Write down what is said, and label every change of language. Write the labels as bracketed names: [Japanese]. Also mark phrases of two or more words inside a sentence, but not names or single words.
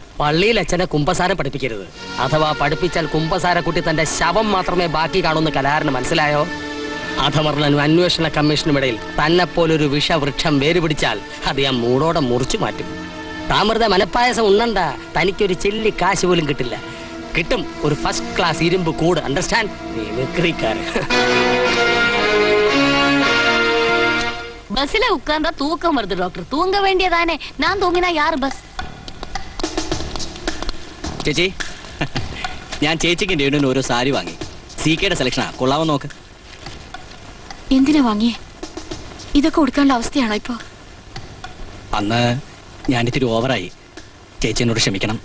[Malayalam] പള്ളിയിൽ അച്ഛനെ കുമ്പസാരം പഠിപ്പിക്കരുത്. അഥവാ പഠിപ്പിച്ചാൽ കുമ്പസാരക്കുട്ടി തന്റെ ശവം മാത്രമേ ബാക്കി കാണുന്ന കലാകാരന് മനസ്സിലായോ? അധമർണനും അന്വേഷണ കമ്മീഷനും ഇടയിൽ തന്നെ പോലൊരു വിഷവൃക്ഷം വേര് പിടിച്ചാൽ അത് ഞാൻ മൂടോടെ മുറിച്ചു മാറ്റും. താമൃത മനപ്പായസം ഉണ്ണണ്ട. തനിക്കൊരു ചെല്ലി കാശ് പോലും കിട്ടില്ല. കിട്ടും ഒരു [English] first class [Malayalam] ഇരുമ്പ് കൂട്. അണ്ടർസ്റ്റാൻഡ്? മിമിക്രിക്കാരൻ. [Tamil] பஸ்ல உட்கார்ந்தா தூக்கம் வருது டாக்டர். தூங்க வேண்டியதானே. நான் தூங்கினா யாரு பஸ்? [Malayalam] ചേച്ചി, ഞാൻ ചേച്ചിക്ക് രേണുവിന് ഓരോ സാരി വാങ്ങി. സികെയുടെ സെലക്ഷനാ. കൊള്ളാവോ നോക്ക്. എന്തിനാ വാങ്ങിയേ? ഇതൊക്കെ കൊടുക്കാനുള്ള അവസ്ഥയാണോ ഇപ്പൊ? അന്ന് ഞാൻ ഇത്തിരി ഓവറായി. ചേച്ചി എന്നോട് ക്ഷമിക്കണം.